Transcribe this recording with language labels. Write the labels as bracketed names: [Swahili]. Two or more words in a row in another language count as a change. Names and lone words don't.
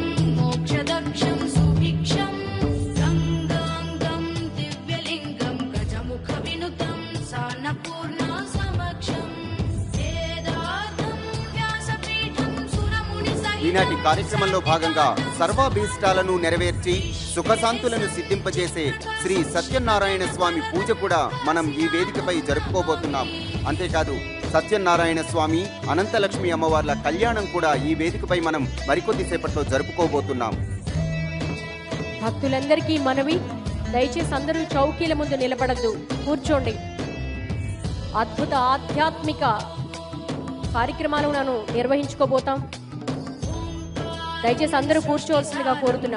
[Sanskrit] मोक्षदक्षं सुभिक्षं गङ्गाङ्गं दिव्यलिङ्गं गजमुखविनुतं सान्नपूर्णा समक्षम् वेदार्थं व्यासपीठं सुरमुनिसहितं [Telugu] ఈనాటి కార్యక్రమంలో భాగంగా సర్వాభీష్టాలను నెరవేర్చి సుఖశాంతులను సిద్ధింపజేసే శ్రీ సత్యనారాయణ స్వామి పూజ కూడా మనం ఈ వేదికపై జరుపుకోబోతున్నాం. అంతేకాదు సత్యనారాయణ స్వామి, అనంతలక్ష్మి అమ్మవార్ల కళ్యాణం కూడా ఈ వేదికపై మనం మరికొద్ది సేపట్లో జరుపుకోబోతున్నాం. భక్తులందరికీ మనవి, దయచేసి అందరూ చౌకీల ముందు నిలబడద్దు, కూర్చోండి. అద్భుత ఆధ్యాత్మిక కార్యక్రమాలను నిర్వహించుకోబోతాం. దయచేసి అందరూ కూర్చోవలసిందిగా కోరుతున్నాం.